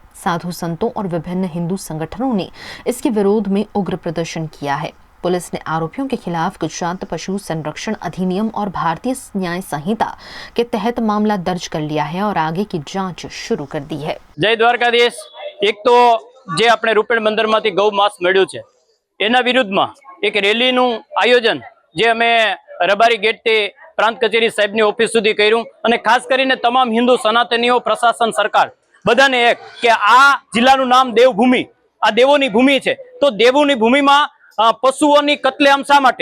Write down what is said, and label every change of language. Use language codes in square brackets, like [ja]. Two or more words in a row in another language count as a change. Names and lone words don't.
[hi] साधु संतों और विभिन्न हिंदू संगठनों ने इसके विरोध में उग्र प्रदर्शन किया है। पुलिस ने आरोपियों के खिलाफ गुजरात पशु संरक्षण अधिनियम और भारतीय न्याय संहिता के तहत मामला दर्ज कर लिया है और आगे की जांच शुरू कर दी है। जय द्वारकाधीश। [gu] એક તો જે અપને રૂપેન બંદર માંથી ગૌ માંસ મળ્યું છે એના વિરુદ્ધમાં એક રેલીનું આયોજન જે અમે રબારી ગેટથી પ્રાંત કચેરી સાહેબની ઑફિસ સુધી કર્યું અને ખાસ કરીને તમામ હિંદુ સનાતનીઓ પ્રશાસન સરકાર બધાને એક કે આ જિલ્લાનું નામ દેવભૂમિ, આ દેવોની ભૂમિ છે। તો દેવોની ભૂમિમાં પશુઓની કત્લેઆમ શા માટે?